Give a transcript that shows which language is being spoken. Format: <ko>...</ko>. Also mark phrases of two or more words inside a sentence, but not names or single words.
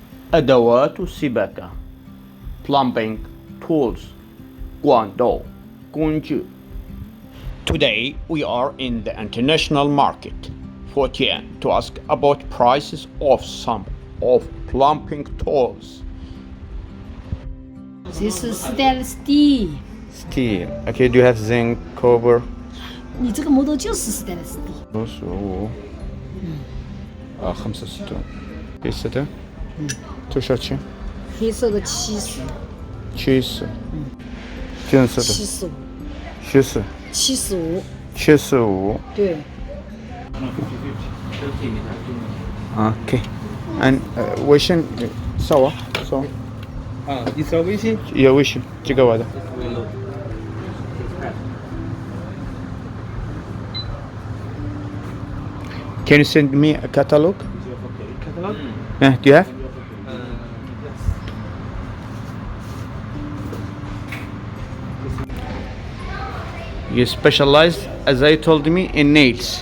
<ar>أدوات السباكة</ar> <en>plumbing tools</en> <zh>管道工具</zh> <en>Today we are in the international market Futyan to ask about prices of some of plumbing tools. This is stainless steel. Steel. Okay, do you have zinc, copper?</en> <zh>你这个 model 就是</zh> <en>stainless steel. 65 65 60 توشاتشي</en> <zh>黑色的70 70 金色的 75 70 75 75 对 اوكي ان 微信扫啊扫你扫微信有微信这个我的</zh> <en>Can you send me a catalog? catalog Do you have? You specialize, as I told me, in nails.</en>